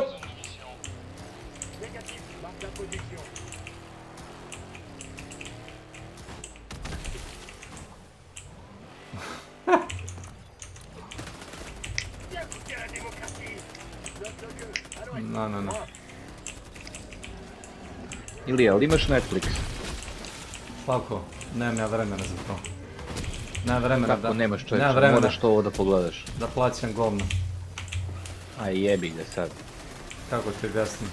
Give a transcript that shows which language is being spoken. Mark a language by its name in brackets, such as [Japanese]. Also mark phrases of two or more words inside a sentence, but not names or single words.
[French] Négatif. Marque la position. Bien goûté à la démocratie. Note le lieu. À l'ouest. [Bosnian] No. Ilija, ali imaš Netflix? Slavko, nemam ja vremena za to. Nemam vremena Kako nemaš, čovječe? nemam vremena Moraš to ovo da pogledaš. da plaćam govno. A jebi ga sad. Kako ti objasnim?